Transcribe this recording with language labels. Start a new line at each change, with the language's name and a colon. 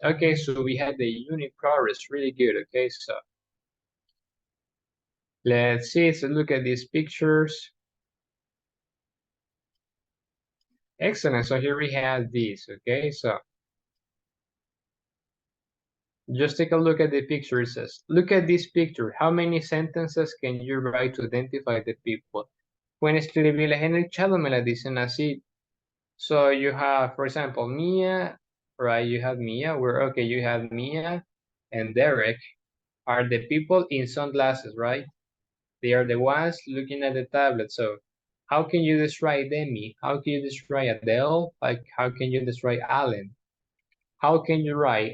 English: Okay, so we had the unit progress, really good. Okay, so let's see, so look at these pictures. Excellent, so here we have this, okay, so just take a look at the picture. It says, look at this picture. How many sentences can you write to identify the people?
Spanish: Pueden escribirles en el chat o me las dicen así.
English: So you have, for example, Mia, right? You have Mia, okay, you have Mia and Derek are the people in sunglasses, right? They are the ones looking at the tablet. So how can you describe Demi? How can you describe Adele? Like, how can you describe Alan? How can you write?